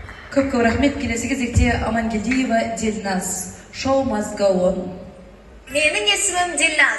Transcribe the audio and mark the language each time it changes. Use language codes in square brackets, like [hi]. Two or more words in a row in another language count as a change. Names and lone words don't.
[kk] Көп рахмет. Келесі кезекте Амангелдиева Дильназ. [en] Show must go on. [kk] Менің есімім Дильназ.